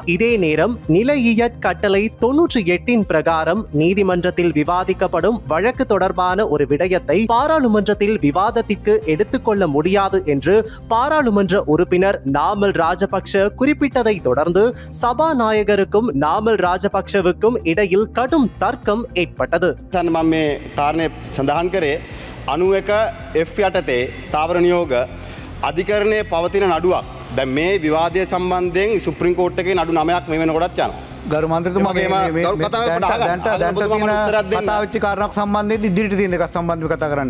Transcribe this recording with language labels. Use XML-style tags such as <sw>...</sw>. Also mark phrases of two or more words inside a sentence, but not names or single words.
<ta>இதே நேரம் நிலையியற் கட்டளை 98 பிரகாரம் நீதிமன்றத்தில் விவாதிக்கப்படும் வழக்கு தொடர்பான ஒரு விடயத்தை பாராளுமன்றத்தில் விவாதத்திற்கு எடுத்துக்கொள்ள முடியாது என்று பாராளுமன்ற உறுப்பினர் நாமல் ராஜபக்ஷ குறிப்பிட்டதை தொடர்ந்து சபாநாயகருக்கும் நாமல் ராஜபக்ஷவுக்கும் இடையில் கடும் தர்க்கம் ஏற்பட்டது.</ta> <si>මේ කාරණය සඳහන් කරේ 91 F යටතේ ස්ථාවර නියෝග අධිකරණයේ පවතින නඩුවක්. දැන් මේ විවාදය සම්බන්ධයෙන්</si> <en>supreme court</en> <si>එකේ නඩු 9ක් මේ වෙනකොටත් යනවා. ගරු මන්ත්‍රීතුමාගේ කතා වෙච්ච කාරණාවක් සම්බන්ධයෙන් ඉදිරියට තියෙන එකක් සම්බන්ධව කතා කරන්න.</si>